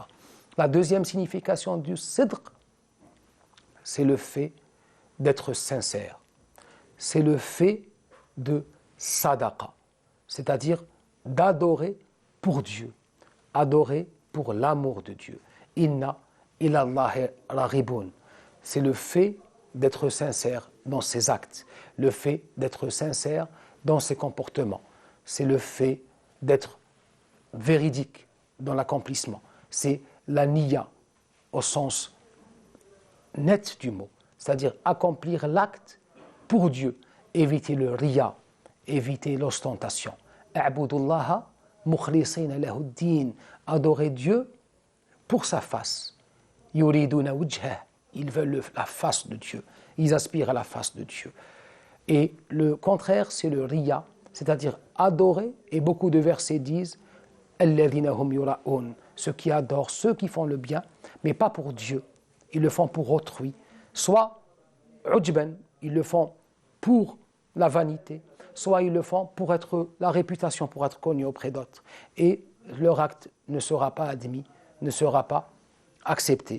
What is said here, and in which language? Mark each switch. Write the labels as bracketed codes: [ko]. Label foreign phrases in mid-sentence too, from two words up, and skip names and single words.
[fr] La deuxième signification du sidq, c'est le fait d'être sincère. C'est le fait de sadaqa, c'est-à-dire d'adorer pour Dieu, adorer pour l'amour de Dieu. [ar] إنا إلى الله راغبون. [fr] C'est le fait d'être sincère dans ses actes, le fait d'être sincère dans ses comportements. C'est le fait d'être véridique dans l'accomplissement. C'est la niya au sens net du mot, c'est-à-dire accomplir l'acte pour Dieu, éviter le riya, éviter l'ostentation. [ar] اعبدوا الله مخلصين له الدين, [fr] adorer Dieu pour sa face. [ar] يريدون وجهه, [fr] ils veulent la face de Dieu, ils aspirent à la face de Dieu. Et le contraire, c'est le riya, c'est-à-dire adorer, et beaucoup de versets disent [ar] الذين هم يراءون, [fr] ceux qui adorent, ceux qui font le bien, mais pas pour Dieu, ils le font pour autrui. Soit ujban, ils le font pour la vanité, soit ils le font pour être la réputation, pour être connus auprès d'autres. Et leur acte ne sera pas admis, ne sera pas accepté.